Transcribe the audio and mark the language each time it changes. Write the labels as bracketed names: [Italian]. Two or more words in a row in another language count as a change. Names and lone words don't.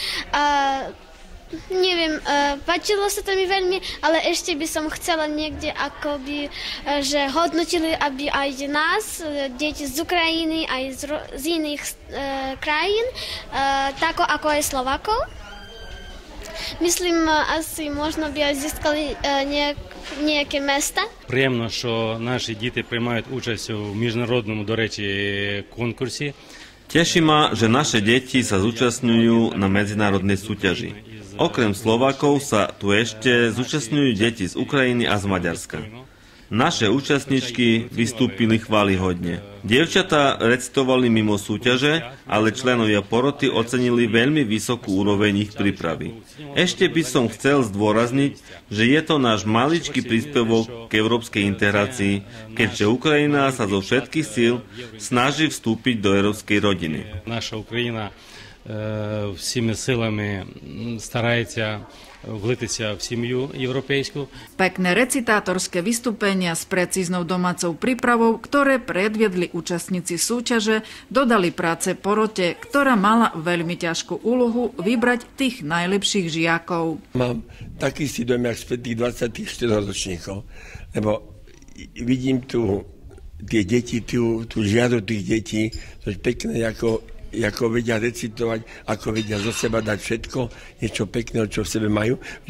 [Slovak] Neviem, páčilo sa to mi veľmi, ale ešte by som chcela niekde akoby, že hodnotili, aby aj nás, deti z Ukrajiny, aj z iných krajín, tako ako aj Slovákov. Myslím, asi [Ukrainian] можна б зіскали ніякі міста. Приємно, що наші діти приймають участь у міжнародному, до речі, конкурсі. [Slovak] Teší ma, že naše deti sa zúčastňujú na medzinárodnej súťaži. Okrem Slovákov sa tu ešte zúčastňujú deti z Ukrajiny a z Maďarska. Naše účastničky vystúpili chválihodne. Dievčatá recitovali mimo súťaže, ale členovia poroty ocenili veľmi vysokú úroveň ich prípravy. Ešte by som chcel zdôrazniť, že je to náš maličký príspevok k európskej integrácii, keďže Ukrajina sa zo všetkých síl snaží vstúpiť do európskej rodiny. Naša Ukrajina [Ukrainian] всіми силами старається влитися в сім'ю європейську. [Slovak] Pekné recitátorské vystúpenia s precíznou domácou prípravou, ktoré predviedli účastníci súťaže, dodali práce porote, ktorá mala veľmi ťažkú úlohu vybrať tých najlepších žiakov. Mám taký si dojem, jak späť tých 24 ročníkov, lebo vidím tu tie deti, tú žiadu tých detí, to je pekné, ako vedia recitovať, ako vedia zo seba dať všetko, niečo pekného, čo v sebe majú.